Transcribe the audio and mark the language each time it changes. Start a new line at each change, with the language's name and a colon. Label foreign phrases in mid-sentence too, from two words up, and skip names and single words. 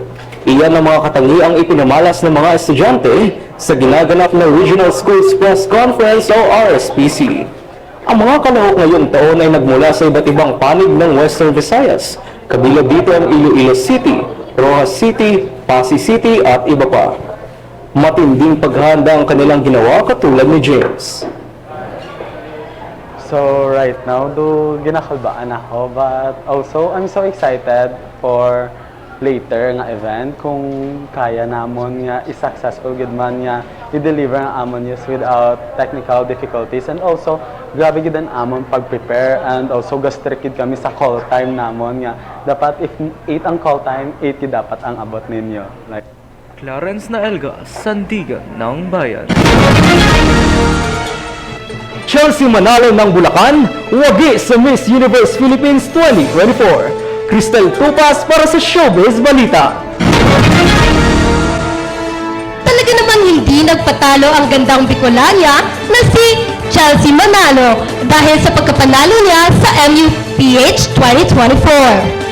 Filipino: Iyan ang mga katangiang ipinamalas ng mga estudyante sa ginaganap na Regional Schools Press Conference o RSPC. Ang mga kalahok ngayong taon ay nagmula sa iba't ibang panig ng Western Visayas. Kabilang dito ang Iloilo City, Rojas City, Pasig City at iba pa. Matinding paghahanda ang kanilang ginawa katulad ni James.
English: So right now,
Hiligaynon: ginakalbaan ako,
English: but also I'm so excited for later
Hiligaynon: nga event kung kaya namon nga i-successful gid man nga i-deliver ang amon
English: news without technical difficulties, and also
Hiligaynon: grabe gid ang amon pag-prepare
English: and also
Hiligaynon: gastric gid kami sa
English: call time
Hiligaynon: namon nga dapat if 8 ang
English: call time,
Hiligaynon: 8 gid dapat ang abot ninyo. Like
Filipino: Clarence na Elga, Sandigan ng Bayan. Chelsea Manalo ng Bulacan, wagi sa Miss Universe Philippines 2024. Cristel Tupas para sa Showbiz Balita. Talaga namang hindi nagpatalo ang gandang Bicolania na si Chelsea Manalo dahil sa pagkapanalo niya sa MUPH 2024.